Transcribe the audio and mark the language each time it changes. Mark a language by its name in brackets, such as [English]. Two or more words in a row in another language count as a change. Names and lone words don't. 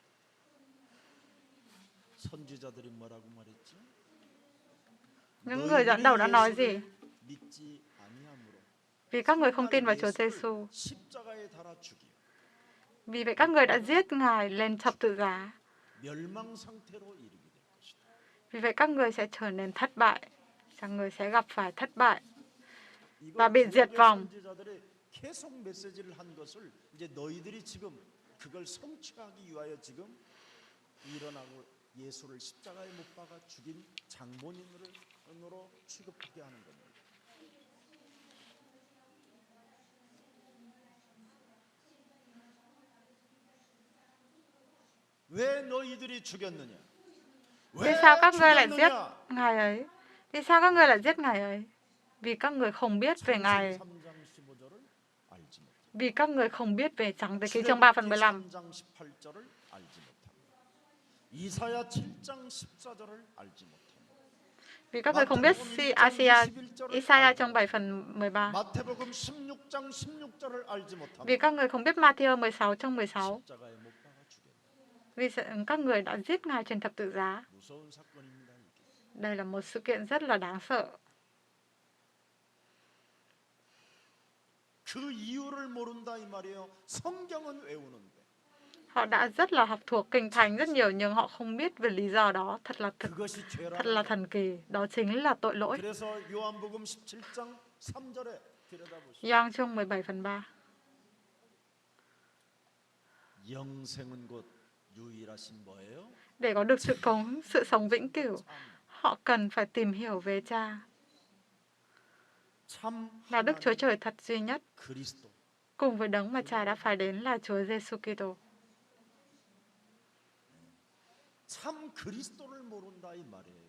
[Korean] 선지자들이 뭐라고 말했지? [Vietnamese] Những người dẫn đầu đã nói gì? [Korean] 믿지 아니함으로 [Vietnamese] Vì các người không tin vào Chúa Giêsu. [Korean] 십자가에 달아 죽이요 [Vietnamese] Vì vậy các người đã giết Ngài lên thập tự giá. [Korean] 멸망 상태로 이르게 될 것이다. [Vietnamese] Vì vậy các người sẽ trở nên thất bại. Các người sẽ gặp phải thất bại và bị diệt vong. [Korean] 선지자들이 계속 메시지를 한 것을 이제 너희들이 지금 그걸 성취하기 위하여 지금 일어나고 예수를 십자가에 못 박아 죽인 장본인으로 취급하게 하는 겁니다. 왜 너희들이 죽였느냐? [Vietnamese] Vì sao các ngươi lại giết Ngài ấy? Vì sao các ngươi lại giết Ngài ấy? Vì các người không biết về Ngài. [Korean] 3장 15절을 알지 못합니다. [Vietnamese] Vì các người không biết về Sáng thế ký chương 3 phần 15. [Korean] 3장 18절을 알지 못합니다. 이사야 7장 14절을 알지 못합니다. [Vietnamese] Vì các người không biết Isaiah chương 7 phần 13. [Korean] 마태복음 16장 16절을 알지 못합니다. [Vietnamese] Vì các người không biết Matthew 16 chương 16. [Korean] 십자가에 못 박아 죽였다. [Vietnamese] Vì các người đã giết Ngài trên thập tự giá. [Korean] 무서운 사건입니다. 이게. [Vietnamese] Đây là một sự kiện rất là đáng sợ. [Korean] 그 이유를 모른다 이 말이에요. 성경은 외우는데. [Vietnamese] Họ đã rất là học thuộc kinh thánh rất nhiều nhưng họ không biết về lý do đó. Thật [Korean] 그것이 [Vietnamese] là [Korean] 죄라는 [Vietnamese] thần kỳ. Đó chính là tội lỗi. [Korean] 그래서 요한복음 17장 3절에 들여다보시죠. [Vietnamese] Gioan chương 17 phần 3. [Korean] 영생은 곧 유일하신 뭐예요? [Vietnamese] Để có được sự sống vĩnh cửu, họ cần phải tìm hiểu về Cha, [Korean] 참 [Vietnamese] là Đức Chúa Trời thật duy nhất, [Korean] 그리스도. [Vietnamese] cùng với đấng mà Cha đã phải đến là Chúa Giêsu Kitô. [Korean] 참 그리스도를 모른다 이 말이에요.